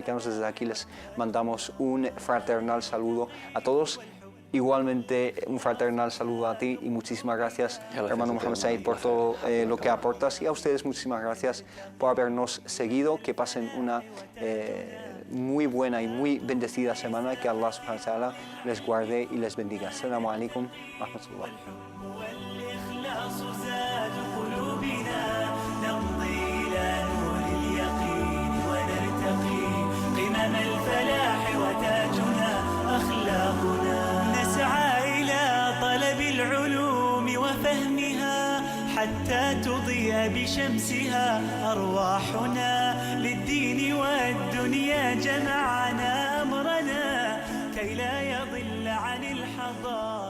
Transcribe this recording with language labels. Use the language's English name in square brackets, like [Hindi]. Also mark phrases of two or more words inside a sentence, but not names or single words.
[Spanish] Desde aquí les mandamos un fraternal saludo a todos. Igualmente, un fraternal saludo a ti y muchísimas gracias, Gracias hermano a ti, Mohamed hermano, Said, un por placer. todo lo que aportas, y a ustedes muchísimas gracias por habernos seguido. Que pasen una muy buena y muy bendecida semana, que Allah [Arabic] سبحانه وتعالى [Spanish] les guarde y les bendiga. [Arabic] السلام عليكم ورحمة الله. والإخلاص زاد قلوبنا نمضي إلى نور اليقين ونرتقي قمم الفلاح وتاجنا أخلاقنا نسعى إلى طلب العلوم وفهمها حتى تضيء بشمسها أرواحنا للدين والدنيا جمعنا أمرنا كي لا يضل عن الحضارة